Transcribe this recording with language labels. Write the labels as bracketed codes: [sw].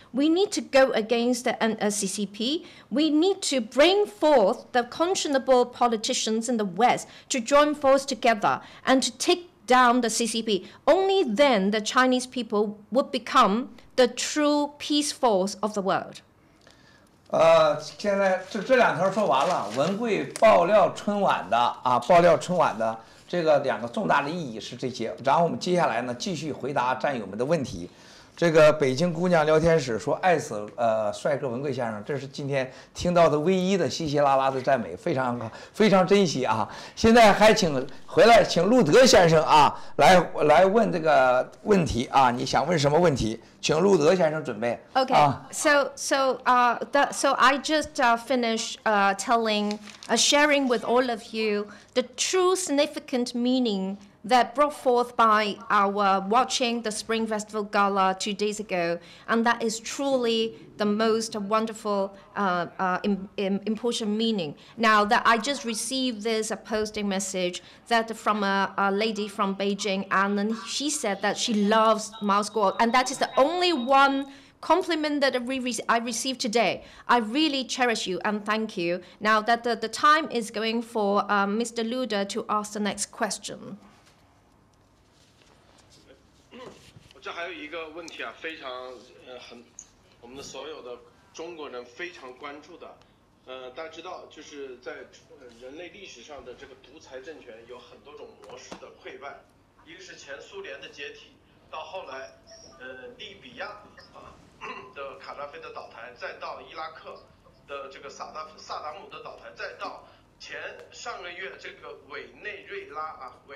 [en] We need to go against the CCP. We need to bring forth the conscionable politicians in the West to join forces together and to take down the CCP. Only then the Chinese people would become the true peace force of the world. [zh] 现在这两条说完了。文贵爆料春晚的这个2个重大的意义是这些。然后我们接下来呢继续回答战友们的问题。这个北京姑娘聊天室说爱死帅哥文贵先生，这是今天听到的唯一的稀稀拉拉的赞美，非常珍惜啊！现在还请路德先生啊来问这个问题啊，你想问什么问题？请路德先生准备。 [en] Okay, so I just finished sharing with all of you the true significant meaning that brought forth by our watching the Spring Festival Gala 2 days ago, and that is truly the most wonderful, important meaning. Now that I just received this posting message that from a lady from Beijing, and then she said that she loves Miles Guo, and that is the only one compliment that I received today. I really cherish you and thank you. Now that the time is going for Mr. Luda to ask the next question. [zh] 这还有一个问题啊，非常我们的所有的中国人非常关注的，大家知道，就是在人类历史上的这个独裁政权有很多种模式的溃败，一个是前苏联的解体，到后来，利比亚的卡扎菲的倒台，再到伊拉克的这个萨达姆的倒台，再到上个月这个委内瑞拉